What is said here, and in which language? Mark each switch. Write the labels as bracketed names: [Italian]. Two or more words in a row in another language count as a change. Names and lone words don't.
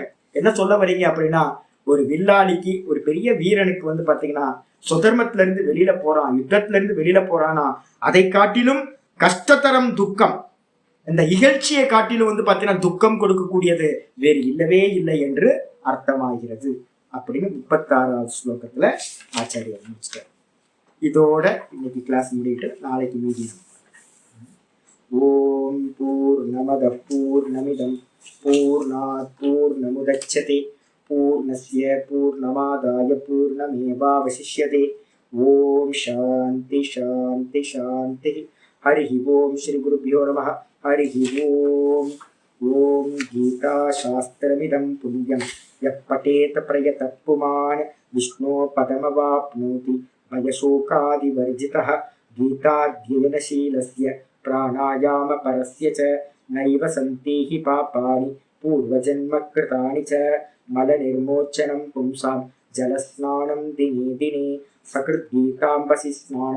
[Tamil] என்ன சொல்ல வரீங்க அப்படின்னா, ஒரு வில்லாளிக்கு, ஒரு பெரிய வீரனுக்கு பாத்தீங்கன்னா சுதர்மத்துல இருந்து வெளியில போறான், யுத்தத்துல இருந்து வெளியில போறானா, அதை காட்டிலும் கஷ்டத்தரம் துக்கம், இந்த இகழ்ச்சியை காட்டிலும் பாத்தீங்கன்னா துக்கம் கொடுக்கக்கூடியது வேறு இல்லவே இல்லை என்று அர்த்தமாகிறது அப்படின்னு 36வது ஸ்லோகத்துல ஆச்சாரியர் முடிச்சிட்டார். இதோட இன்னைக்கு கிளாஸ் முடிட்டு நாளைக்கு மீதி. [Sanskrit] ओम् पूर्णमदः पूर्णमिदं पूर्णात् पूर्णमुदच्यते पूर्णस्य पूर्णमादाय पूर्णमेवावशिष्यते. ओम् शान्ति शान्ति शान्ति. हरिः ओम्. श्री गुरुभ्यो नमः. हरिः ओम्. ओम् गीता शास्त्रमिदं पुण्यं यः पठेत् प्रयतः पुमान् विष्णोः पदमवाप्नोति. भयशोकादिवर्जितः गीताध्ययनशीलस्य प्राणायामपरस्य च नैव सन्ति हि पापानि पूर्वजन्मकृतानि च मलनिर्मोचनं पुंसां जलस्नानं दिने दिने सकृद्गीताम्बसि स्नानं